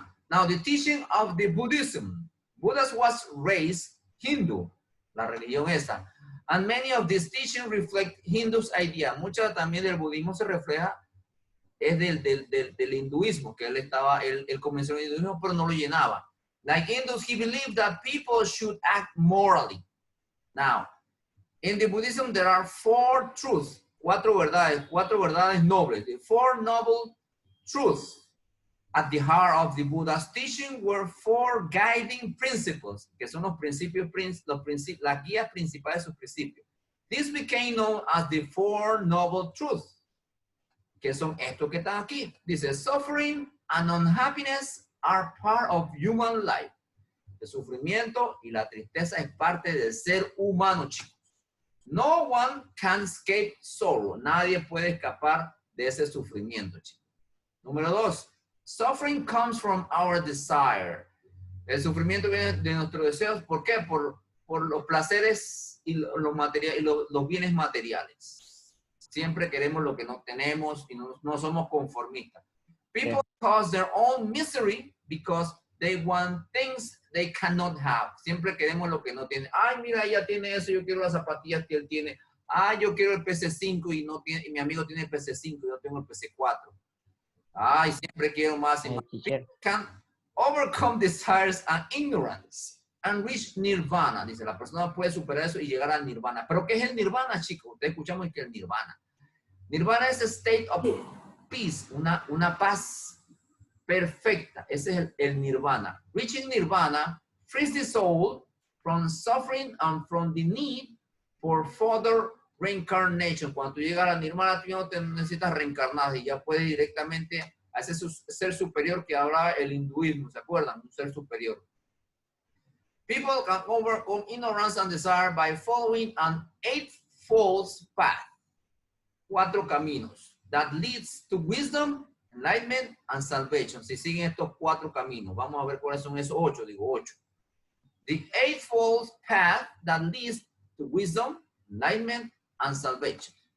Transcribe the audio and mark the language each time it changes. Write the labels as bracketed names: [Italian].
[English] Now the teaching of the Buddhism. Buddha was raised Hindu. [Spanish] La religión esa. [English] And many of these teachings reflect Hindu's idea. [Spanish] Mucho también del budismo se refleja es del hinduismo, que él comenzó el hinduismo, pero no lo llenaba. [English] Like Hindus, he believed that people should act morally. Now, in the Buddhism, there are 4 truths, [Spanish] 4 verdades nobles. [English] The 4 noble truths at the heart of the Buddha's teaching were 4 guiding principles, [Spanish] que son los principios, las guías principales de sus principios. [English] This became known as the 4 noble truths, [Spanish] que son estos que están aquí. [English] Dice, suffering and unhappiness are part of human life. [Spanish] El sufrimiento y la tristeza es parte del ser humano, chicos. [English] No one can escape sorrow. [Spanish] Nadie puede escapar de ese sufrimiento, chicos. Número 2, [English] suffering comes from our desire. [Spanish] El sufrimiento viene de nuestros deseos. ¿Por qué? Por los placeres y los bienes materiales. Siempre queremos lo que no tenemos y no somos conformistas. [English] People cause their own misery because they want things they cannot have. [Spanish] Siempre queremos lo que no tienen. Ay, mira, ella tiene eso, yo quiero las zapatillas que él tiene. Ay, yo quiero el PC5 y mi amigo tiene el PC5 y yo tengo el PC4. Ay, siempre quiero más y más. [English] People can overcome desires and ignorance and reach nirvana. [Spanish] Dice, la persona puede superar eso y llegar al nirvana. ¿Pero qué es el nirvana, chicos? Ustedes escuchamos que el nirvana. Nirvana es [English] a state of peace, [Spanish] una paz perfecta. Ese es el nirvana. [English] Reaching nirvana frees the soul from suffering and from the need for further reincarnation. [Spanish] Cuando tú llegas a la nirvana, tú no te necesitas reencarnar y ya puedes directamente a ese ser superior que habla el hinduismo. ¿Se acuerdan? Un ser superior. [English] People can overcome ignorance and desire by following an 8-fold path. [Spanish] 4 caminos. [English] That leads to wisdom, enlightenment, and salvation. [Spanish] Si siguen estos 4 caminos. Vamos a ver cuáles son esos 8. Digo 8. [English] The 8-fold path that leads to wisdom, enlightenment, and salvation.